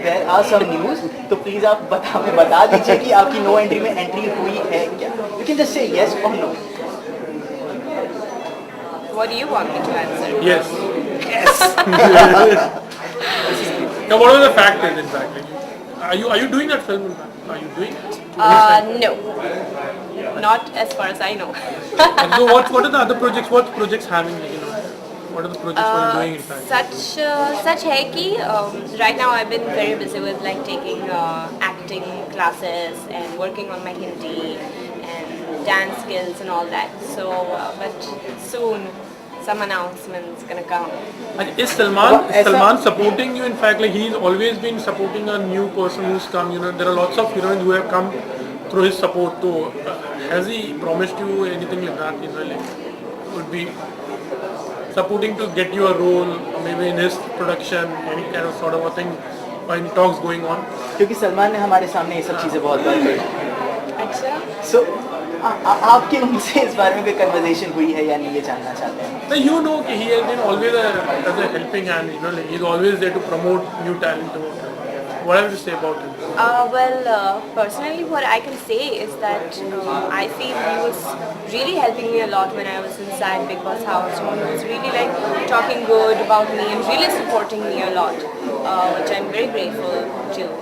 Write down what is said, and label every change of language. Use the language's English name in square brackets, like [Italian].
[English] There are some news, [Hindi] तो please आप हमें बता दीजिए कि आपकी नो एंट्री में एंट्री हुई है क्या? [English] You can just say yes or no. What do you want me to answer? Yes. Now, what are the factors in fact? Like, are you doing that film? In fact? Are you doing it? No, not as far as I know. And so what are the other projects? What projects having? Like, you know, what are the projects what you're doing in fact? Such [Hindi] है कि [English] right now I've been very busy with like taking acting classes and working on my Hindi and dance skills and all that. So, but soon some announcements gonna come. And is Salman supporting you? In fact, like he's always been supporting a new person who's come. You know, there are lots of heroines who have come through his support. So, has he promised you anything like that? You know, like would be supporting to get you a role, or maybe in his production, any kind of sort of a thing, or any talks going on? [Hindi] क्योंकि सलमान ने हमारे सामने ये सब चीज़ें बहुत बार कही। अच्छा, So आपके उनसे इस बारे में कोई कन्वर्सेशन हुई है या नहीं, ये जानना चाहते हैं। [English] So you know he has been always as a helping hand. You know, like he's always there to promote new talent. What have you to say about him? Personally, what I can say is that I feel he was really helping me a lot when I was inside Big Boss house. He was really like talking good about me and really supporting me a lot, which I'm very grateful to.